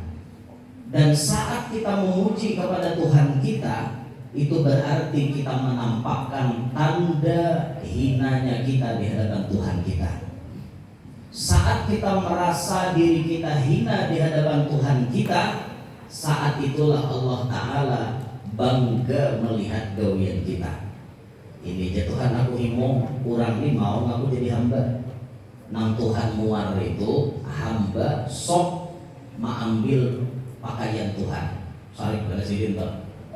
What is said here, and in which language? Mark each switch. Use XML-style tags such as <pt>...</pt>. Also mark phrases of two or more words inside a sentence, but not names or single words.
<id>Dan saat kita memuji kepada Tuhan kita, itu berarti kita menampakkan tanda hinanya kita di hadapan Tuhan kita. Saat kita merasa diri kita hina di hadapan Tuhan kita, saat itulah Allah Ta'ala bangga melihat gawian kita.</id> <bjn>Ini aja Tuhan aku himo, kurang ini mau aku jadi hamba. Nang Tuhan muar itu hamba sok mengambil pakaian Tuhan. Sarik pada sidin tak.</bjn>